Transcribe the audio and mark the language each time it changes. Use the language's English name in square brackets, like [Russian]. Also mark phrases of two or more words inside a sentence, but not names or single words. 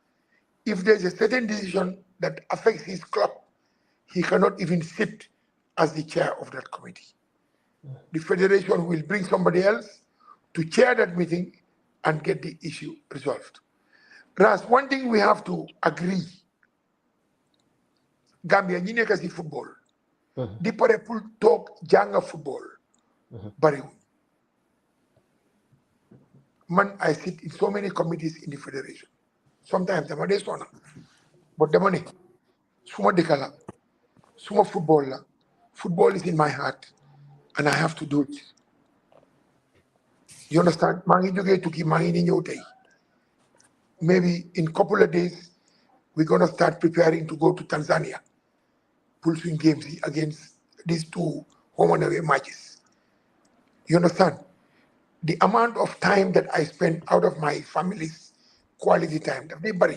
[English] If there's a certain decision that affects his club, he cannot even sit as the chair of that committee. The federation will bring somebody else to chair that meeting and get the issue resolved. Ras, one thing we have to agree, [Wolof] Gambia ñi nekk ci football di pare pour toog jànga football bariwul. [English] Man, I sit in so many committees in the federation. Sometimes [Wolof] dama dee sona, [English] but [Wolof] dama ne suma dëkka la, suma football la, [English] football is in my heart and I have to do it. You understand? [Wolof] Maa ngi jógee tukki, maa ngi ni ñëw tey. [English] Maybe in a couple of days, we're going to start preparing to go to Tanzania, pull swing games against these two home and away matches. You understand? The amount of time that I spend out of my family's quality time, they bury.